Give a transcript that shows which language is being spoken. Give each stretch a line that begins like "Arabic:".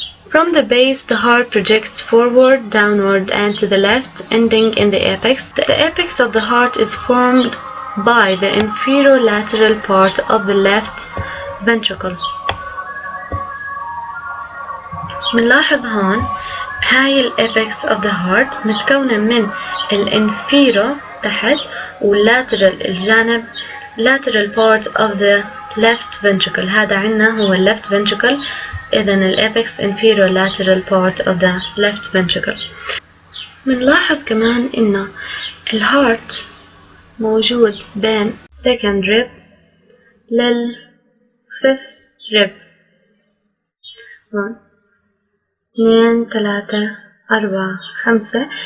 English: From the base, the heart projects forward, downward, and to the left, ending in the apex. The apex of the heart is formed by the inferolateral part of the left ventricle.
Arabic: بنلاحظ هون هاي الأبيكس of the heart متكونة من الانفيرو تحت واللاترال الجانب
English: lateral part of the left ventricle.
Arabic: هذا عنا هو left ventricle، إذن الأبيكس
English: inferolateral part of the left ventricle.
Arabic: بنلاحظ كمان إنه الهارت موجود بين
English: second rib fifth rib.
Arabic: 2 3 4 5.